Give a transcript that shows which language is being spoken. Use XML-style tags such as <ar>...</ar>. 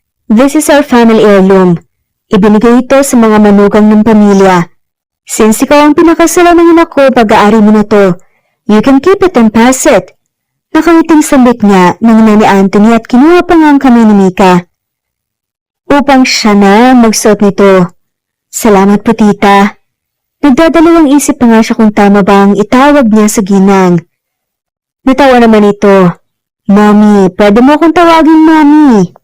<en>This is our family heirloom.</en> <tl>Ibinigay ito sa mga manugang ng pamilya. Since ikaw ang pinakasalan ng ina ko, pag-aari mo na to.</tl> <en>You can keep it and pass it.</en> <tl>Nakangiting sambit niya ng ina ni Anthony at kinuha pa nga ang kamay ni Mika. Upang siya na magsuot nito. Salamat po, tita. Nagdadalawang isip pa nga siya kung tama ba ang itawag niya sa ginang. Natawa naman ito. Mommy, pwede mo akong tawagin Mommy.</tl>